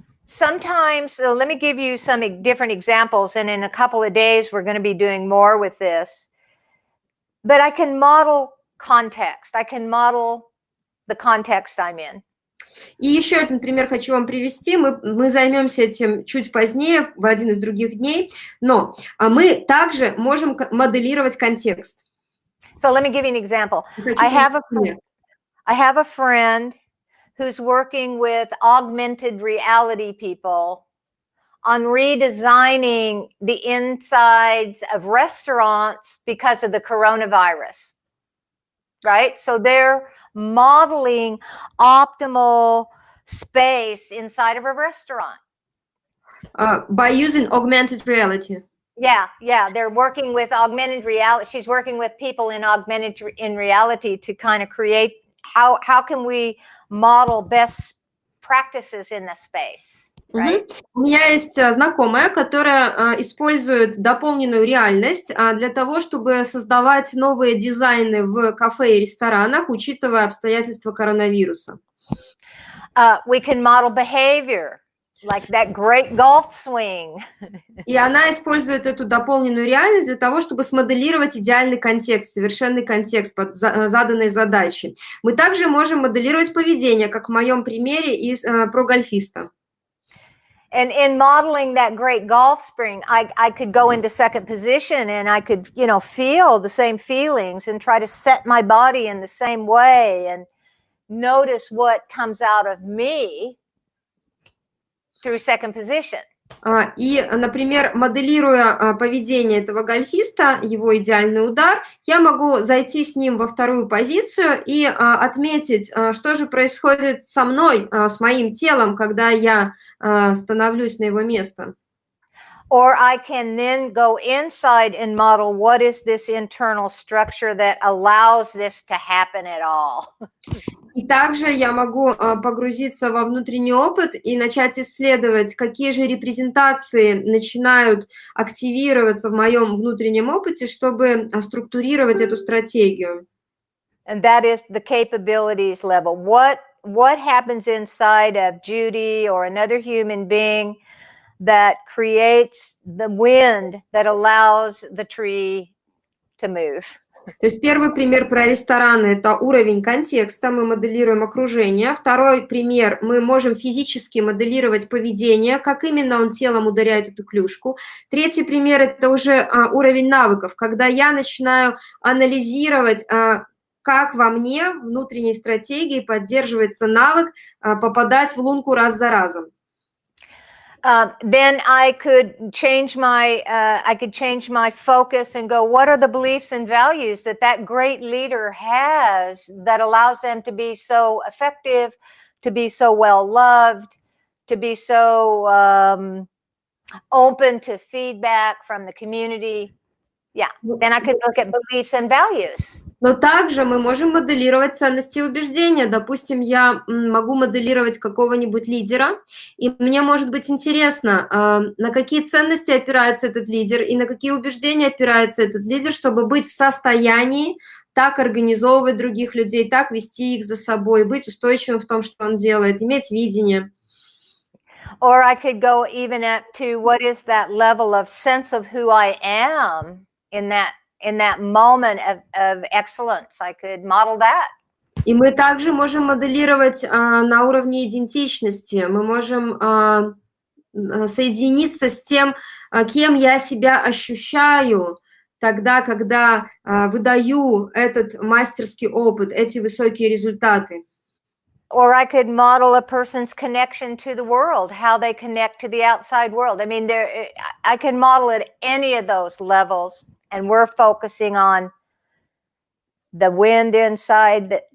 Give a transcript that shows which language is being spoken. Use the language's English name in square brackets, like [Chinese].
[English] Sometimes, so let me give you some different examples, and in a couple of days we're going to be doing more with this. But I can model context. I can model the context I'm in. [Russian] И еще один пример хочу вам привести. Мы займемся этим чуть позднее, в один из других дней, но мы также можем моделировать контекст. [English] So let me give you an example. I have a friend who's working with augmented reality people on redesigning the insides of restaurants because of the coronavirus, right? So they're modeling optimal space inside of a restaurant. By using augmented reality. Yeah, they're working with augmented reality. She's working with people in reality to kind of create how can we model best practices in the space, right? [Russian] У меня есть знакомая, которая использует дополненную реальность для того, чтобы создавать новые дизайны в кафе и ресторанах, учитывая обстоятельства коронавируса. [English] We can model behavior, like that great golf swing. [Russian] И она использует эту дополненную реальность для того, чтобы смоделировать идеальный контекст, совершенный контекст под заданной задачей. Мы также можем моделировать поведение, как в моем примере про гольфиста. [English] And in modeling that great golf swing, I could go into second position and I could, feel the same feelings and try to set my body in the same way and notice what comes out of me through second position. [Russian] И, например, моделируя поведение этого гольфиста, его идеальный удар, я могу зайти с ним во вторую позицию и отметить, что же происходит со мной, с моим телом, когда я становлюсь на его место. [English] Or I can then go inside and model what is this internal structure that allows this to happen at all. [Russian] И также я могу погрузиться во внутренний опыт и начать исследовать, какие же репрезентации начинают активироваться в моем внутреннем опыте, чтобы структурировать эту стратегию. [English] And that is the capabilities level. What happens inside of Judy or another human being that creates the wind that allows the tree to move? [Russian] То есть первый пример про рестораны – это уровень контекста, мы моделируем окружение. Второй пример – мы можем физически моделировать поведение, как именно он телом ударяет эту клюшку. Третий пример – это уже уровень навыков, когда я начинаю анализировать, как во мне внутренней стратегии поддерживается навык попадать в лунку раз за разом. [English] Then I could change my focus and go, what are the beliefs and values that great leader has that allows them to be so effective, to be so well loved, to be so open to feedback from the community? Yeah, then I could look at beliefs and values. [Russian] Но также мы можем моделировать ценности и убеждения. Допустим, я могу моделировать какого-нибудь лидера, и мне может быть интересно, на какие ценности опирается этот лидер и на какие убеждения опирается этот лидер, чтобы быть в состоянии так организовывать других людей, так вести их за собой, быть устойчивым в том, что он делает, иметь видение. [English] Or I could go even up to what is that level of sense of who I am in that moment of excellence. I could model that. [Russian] И мы также можем моделировать на уровне идентичности. Мы можем соединиться с тем, кем я себя ощущаю, тогда, когда выдаю этот мастерский опыт, эти высокие результаты. [English] Or I could model a person's connection to the world, how they connect to the outside world. I mean, I can model at any of those levels. And we're focusing on the wind inside